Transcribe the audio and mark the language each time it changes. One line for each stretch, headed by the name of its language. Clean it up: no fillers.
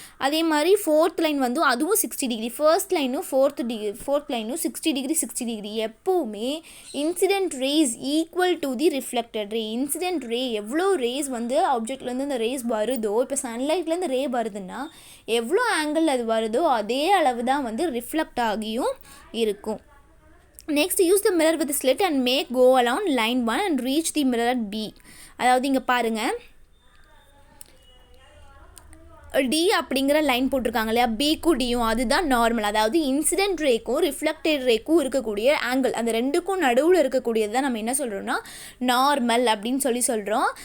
Tamil: அதே மாதிரி fourth line வந்து அதுவும் 60 டிகிரி. ஃபர்ஸ்ட் லைனும் ஃபோர்த் லைனும் 60 டிகிரி.
English: எப்போவுமே incident rays equal to the reflected ray.
Tamil: Incident ray எவ்வளோ ரேஸ் வந்து ஆப்ஜெக்ட்லேருந்து அந்த ரேஸ் வருதோ, இப்போ சன்லைட்லேருந்து ரே வருதுன்னா எவ்வளோ ஆங்கிள் அது வருதோ அதே அளவு தான் வந்து ரிஃப்ளெக்ட் ஆகியும் இருக்கும்.
English: Next, use the mirror with a slit and make go along line 1 and reach the mirror at B.
Tamil: அதாவது இங்கே பாருங்கள், டி அப்படிங்கிற லைன் போட்டிருக்காங்க இல்லையா, பிக்கும் டியும், அதுதான் நார்மல். அதாவது இன்சிடென்ட் ரேக்கும் ரிஃப்ளெக்டட் ரேக்கும் இருக்கக்கூடிய ஆங்கிள், அந்த ரெண்டுக்கும் நடுவில் இருக்கக்கூடியது தான் நம்ம என்ன சொல்கிறோம்னா நார்மல் அப்படின்னு சொல்கிறோம்.